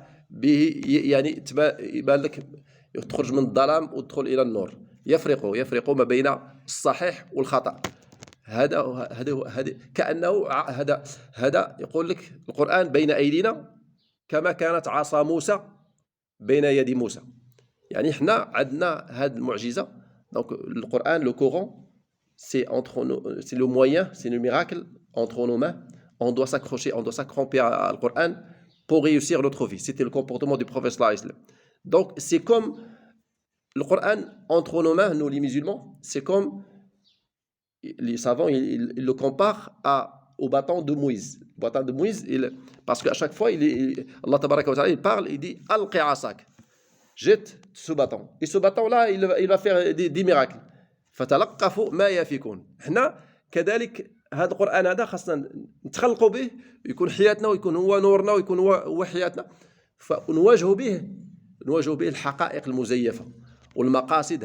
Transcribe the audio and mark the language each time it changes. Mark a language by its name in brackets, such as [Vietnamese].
[Arabic] به يعني يبان لك تخرج من الظلام وتدخل إلى النور، يفرق ما بين الصحيح والخطأ. هذا كأنه هذا يقول لك القرآن بين أيدينا كما كانت عصا موسى بين يد موسى. يعني احنا عندنا هذه المعجزة. [French] Donc le Coran, le Coran, c'est le moyen, c'est le miracle entre nos mains. On doit s'accrocher, on doit s'accrocher à le Coran pour réussir notre vie. C'était le comportement du prophète sallallahu alayhi wa sallam. Donc c'est comme le Coran entre nos mains, nous les musulmans, c'est comme les savants, ils le comparent au bâton de Moïse. Le bâton de Moïse, parce qu'à chaque fois, Allah tabaraka wa ta'ala, il parle, il dit [Arabic] Alqi asak. [French] Jette ce bâton. Et ce bâton-là, il va faire des miracles. [Arabic] فتلقفوا ما يفيكون. احنا كذلك هذا القرآن هذا خاصنا نتخلقوا به، يكون حياتنا ويكون هو نورنا ويكون هو حياتنا، فنواجهوا به الحقائق المزيفة والمقاصد.